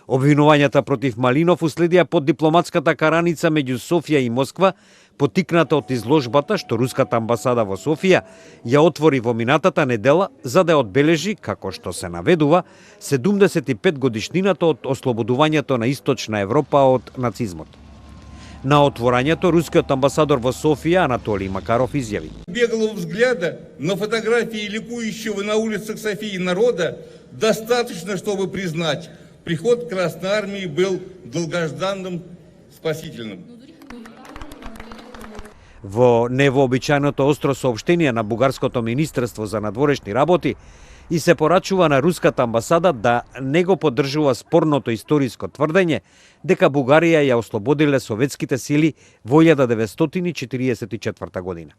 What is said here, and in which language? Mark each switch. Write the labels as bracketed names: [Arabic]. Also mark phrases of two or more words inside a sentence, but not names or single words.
[Macedonian] Обвинувањата против Малинов уследија под дипломатската караница меѓу Софија и Москва, потикната од изложбата што руската амбасада во Софија ја отвори во минатата недела за да одбележи, како што се наведува, 75 годишнината од ослободувањето на Источна Европа од нацизмот. На отворањето рускиот амбасадор во Софија Анатолий Макаров изјави: [Russian] Беглого взгляда на фотографии ликующего на улицах Софии народа достаточно, чтобы признать, приход Красной Армии был долгожданным, спасительным. [Macedonian] Во невообичајното остро соопштение на Бугарското министерство за надворешни работи и се порачува на руската амбасада да не го поддржува спорното историско тврдење дека Бугарија ја ослободиле советските сили во 1944 година.